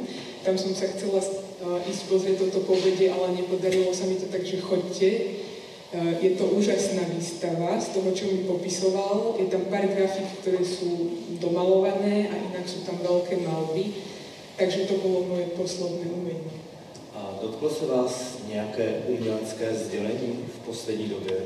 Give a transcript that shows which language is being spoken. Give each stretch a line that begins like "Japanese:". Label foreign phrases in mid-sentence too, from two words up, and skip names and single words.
Slovak: Tam som sa chcela ísť pozrieť toto povedie, ale nepodarilo sa mi to, takže choďte. Je to úžasná výstava z toho, čo mi popisoval. Je tam pár grafik, ktoré sú domalované a inak sú tam veľké malby. Takže to bolo moje posledné umenie.
Czech: A dotklo se vás nějaké umělecké sdělení v poslední době?